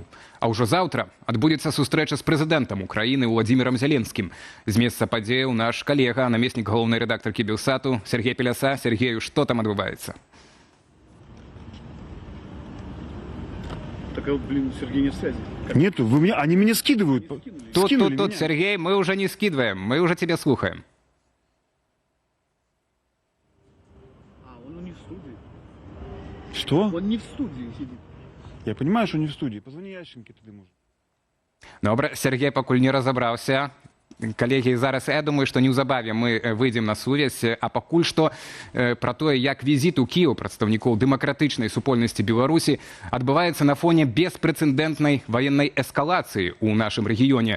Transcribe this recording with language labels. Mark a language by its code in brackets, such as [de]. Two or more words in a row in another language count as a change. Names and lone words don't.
[be] А ўжо заўтра адбудзецца сустрэча з прэзідэнтам Украіны Владзімірам Зяленскім. З месца падзеяў наш калега, намеснік галоўнай рэдактаркі Белсату Сергей Пеляса. Сергею, што там адбываецца? [ru] Так, блин, Сергей не в связи. Нету, они меня скидывают. Тут, Сергей, мы уже не скидываем, мы уже тебя слухаем. А, он не в студии. Что? Он не в студии сидит. Я понимаю, что не в студии. Позвони Ященке, тады может. [be] Добре, Сергей пакуль не разабраўся. Калегі, зараз я думаю, што неўзабаве мы выйдзем на сувязь, а пакуль што пра тое, як візіт у Кіеў прадстаўнікоў дэмакратычнай супольнасці Беларусі адбываецца на фоне беспрэцэдэнтнай ваеннай эскалацыі ў нашым рэгіёне.